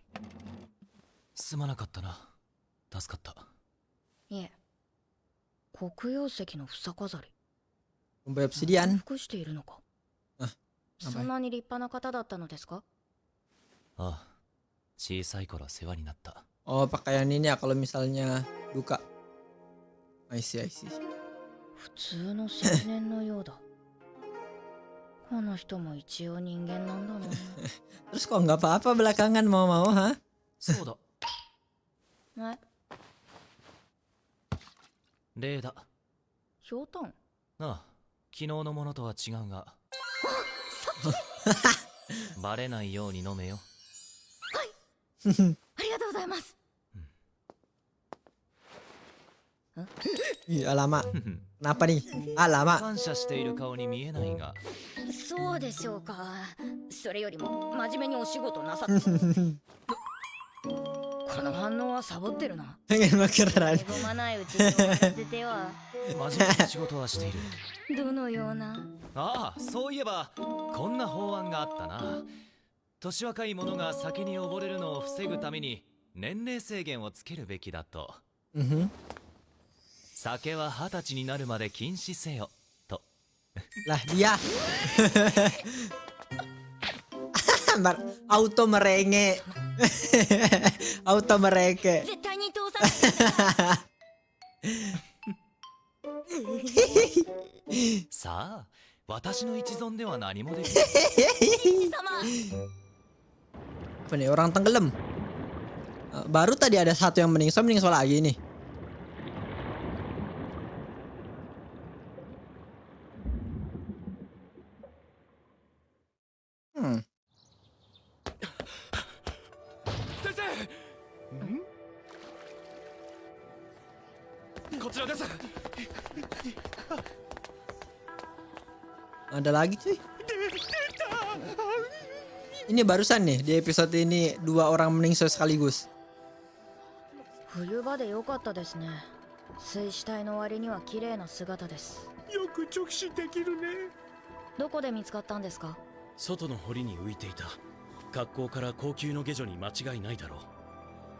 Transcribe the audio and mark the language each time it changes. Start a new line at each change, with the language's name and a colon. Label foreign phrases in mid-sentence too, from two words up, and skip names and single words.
Japanese: すまなかったな。助かった。いえ、黒曜石の房飾り。
Indonesian: Bumbu obsidian.
Japanese: 服しているのか。あ、そんなに立派な方だったのですか？ああ、小さい頃世話になった。
Indonesian: Oh, pakaian ini ya kalau misalnya duka.
English: I see, I see.
Japanese: 普通の青年のようだ。この人も一応人間なんだな。
Indonesian: Terus kok nggak apa-apa belakangan mau-mau, ha?
Japanese: そうだ。え、例だ。ひょうたん。ああ、昨日のものとは違うが。バレないように飲めよ。ありがとうございます。
Indonesian: Ih, lama. Kenapa nih? Ah, lama.
Japanese: 感謝している顔に見えないが。そうでしょうか。それよりも真面目にお仕事なさってこの反応はサボってるな。
Indonesian: Pengen makeran.
Japanese: 恵まないうちに終わらせては。真面目に仕事はしている。どのような。ああ、そういえばこんな法案があったな。年若い者が酒に溺れるのを防ぐために年齢制限をつけるべきだと。酒は20歳になるまで禁止せよと。
Indonesian: Lah dia. Auto merenge. Auto merenge.
Japanese: 絶対に通さないで。さあ、私の一存では何もできない。様。
Indonesian: Apa nih, orang tenggelam? Baru tadi ada satu yang meningso lagi nih. Hmm.
Japanese: 先生こちらです。
Indonesian: Ada lagi cuy. Ini barusan nih di episode ini 2 orang meningso sekaligus.
Japanese: 冬場で良かったですね。水死体の割には綺麗な姿です。よく直視できるね。どこで見つかったんですか？外の堀に浮いていた。格好から高級の下女に間違いないだろう。